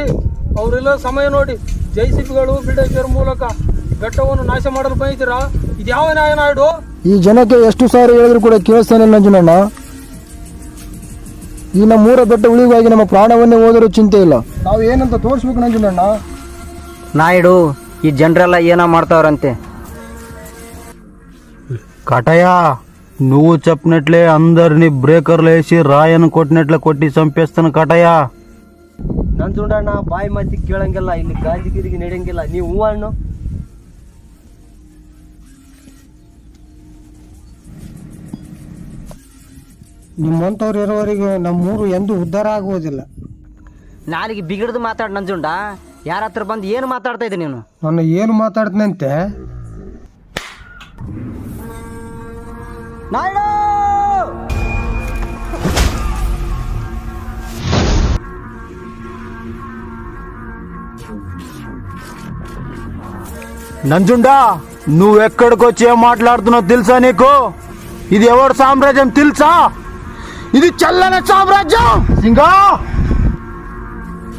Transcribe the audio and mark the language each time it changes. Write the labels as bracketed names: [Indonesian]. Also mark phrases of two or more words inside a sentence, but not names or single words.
[Kannada] ಅವ್ರೆಲ್ಲ ಸಮಯ ನೋಡಿ JCBಗಳು ಬಿಲ್ಡೇಜರ್ ಮೂಲಕ ಬೆಟ್ಟವನ್ನು ನಾಶ ಮಾಡಲು ಬೈತೀರಾ? ಇದು ಯಾವ ನ್ಯಾಯ ನಾಯ್ಡು? ಈ ಜನಕ್ಕೆ ಎಷ್ಟು ಸಾರಿ ಹೇಳಿದ್ರು ಕೂಡ ಕೇಳಿಸ್ತಾನೆ ನಂಜುನಣ್ಣ. ಈ ನಮ್ಮೂರ ಬೆಟ್ಟ ಉಳಿವಾಗಿ ನಮ್ಮ ಪ್ರಾಣವನ್ನೇ ಹೋದರೂ ಚಿಂತೆ ಇಲ್ಲ. ನಾವು ಏನಂತ ತೋರಿಸ್ಬೇಕು ನಂಜುನಣ್ಣ. ನಾಯ್ಡು, ಈ ಜನರೆಲ್ಲ ಏನೋ ಮಾಡ್ತಾವ್ರಂತೆ. [Telugu] కాటయ్య, నువ్వు చెప్పినట్లే అందరినీ బ్రేకర్లు వేసి రాయను కొట్టినట్లే కొట్టి చంపేస్తాను కాటయ్య. [Kannada] ನಂಜುಂಡಣ್ಣ, ಬಾಯಿ ಮಾತಿ ಕೇಳಂಗಿಲ್ಲ, ಇಲ್ಲಿ ಗಾಂಧಿಗಿರಿಗೆ ನಡೆಯಂಗಿಲ್ಲ. ನೀವು ಹೂ ಅಣ್ಣು. ನಿಮ್ಮಂಥವ್ರು ಇರೋವರೆಗೂ ನಮ್ಮೂರು ಎಂದೂ ಉದ್ಧಾರ ಆಗುವುದಿಲ್ಲ. ನಾಲಿಗೆ ಬಿಗಿಡ್ದು ಮಾತಾಡ್ ನಂಜುಂಡ. ಯಾರ ಹತ್ರ ಬಂದು ಏನು ಮಾತಾಡ್ತಾ ಇದ್ದೆ ನೀನು? ನಾನು ಏನು ಮಾತಾಡ್ತೇನಂತೆ? ನಾಯ್ಡು, [Telugu] నంజుండా, నువ్వెక్కడికొచ్చి ఏం మాట్లాడుతున్నావు తెలుసా నీకు? ఇది ఎవరి సామ్రాజ్యం తెలుసా? ఇది చల్లని సామ్రాజ్యం.